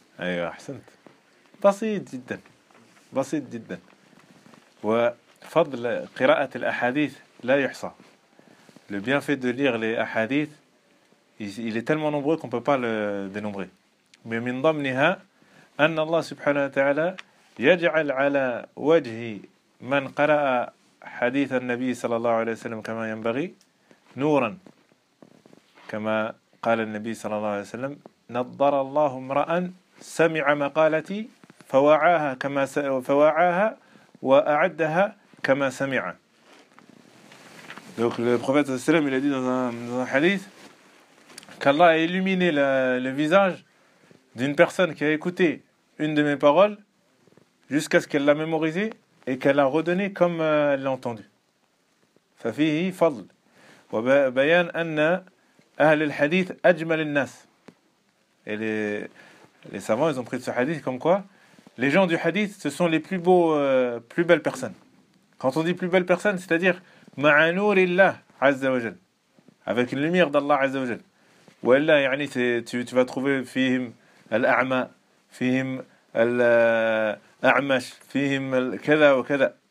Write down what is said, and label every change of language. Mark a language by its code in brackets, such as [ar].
[ar] أيوة أحسنت بسيط جدا بسيط جدا وفضل قراءة الأحاديث لا يحصى [fr] le bienfait de lire les أحاديث il est tellement nombreux qu'on peut pas le dénombrer mais [ar] من ضمنها أن الله سبحانه وتعالى يجعل على وجه من قرأ حديث النبي صلى الله عليه وسلم كما ينبغي نورا كما قال النبي صلى الله عليه وسلم نظر الله امرأ سمع مقالتي فوعاها كما فوعاها وأعدها كما سمع. [fr] Donc le prophète sallam il a dit dans un hadith qu'Allah a illuminé le visage d'une personne qui a écouté une de mes paroles jusqu'à ce qu'elle l'a mémorisée et qu'elle a redonné comme elle l'a entendu. [ar] ففيه فضل وبيان أن أهل الحديث أجمل الناس. [fr] Et les savants ils ont pris ce hadith comme quoi les gens du hadith, ce sont les plus beaux, plus belles personnes. Quand on dit plus belles personnes, c'est-à-dire [ar] ma'anourillah azza wa jal, [fr] avec une lumière d'Allah azza wa jal. [ar] Ou Allah, yani, [fr] tu vas trouver [ar] fihim al-a'ma, fihim al-a'mash, fihim al-kada wa kada.